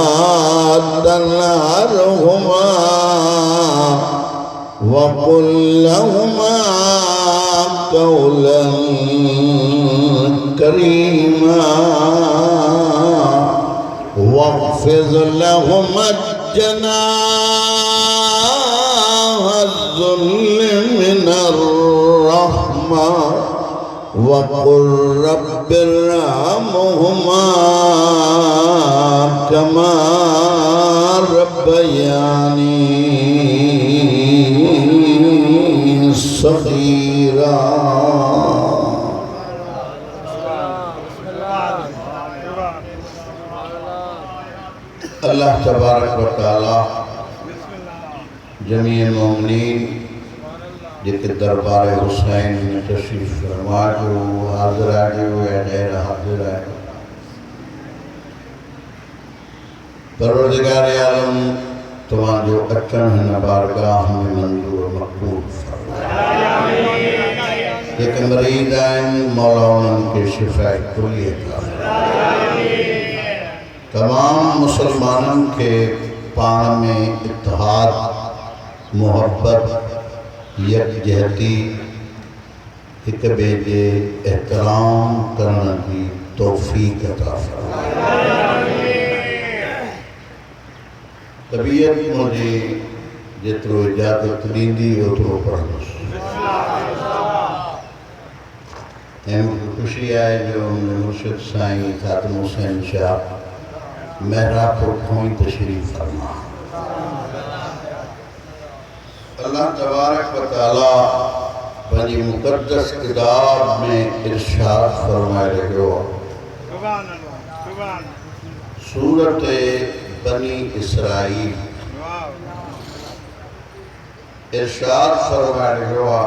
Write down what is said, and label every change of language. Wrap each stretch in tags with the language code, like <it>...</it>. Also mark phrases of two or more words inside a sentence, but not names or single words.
<ar>تنهرهما وقل لهما قولا كريما واخفض لهما جناح الذل من الرحمة وقل رب ارحمهما كما ربياني صغيرا. الله تبارك وتعالى</ar> <sd>जमीअ मोमिनीन जेके दरबार हुसैन में तशरीफ़ फरमा जो हाज़िरा जो या गैर हाज़िरा परवरदिगार आलम तव्हांजो अचण हिन बारगाह में मंज़ूर मक़बूल फरमाए। जेके मरीज़ आहिनि मौला उन्हनि खे शिफ़ाए कुलियत</sd> <ur>تمام مسلمانوں کے</ur> <sd>पाण में इत्तेहाद मोहब्बत यकजहती एक ॿिए जे एहतराम करण</sd> <ur>کی توفیق عطا فرمائے. طبیعت مجھے</ur> <sd>जेतिरो इजाज़त ॾींदी ओतिरो पढ़ंदुसि। ऐं मूंखे ख़ुशी आहे जो मुंहिंजे मुर्शिद साईं ख़ातिम हुसैन शाह महरापुर खां ई तशरीफ़ फरमा।</sd> <ar>الله تبارك وتعالى</ar> <sd>पंहिंजी मुक़द्दस किताब में इरशाद फरमाए रहियो सूरत बनी इसराईल इरशाद फरमाए रहियो</sd>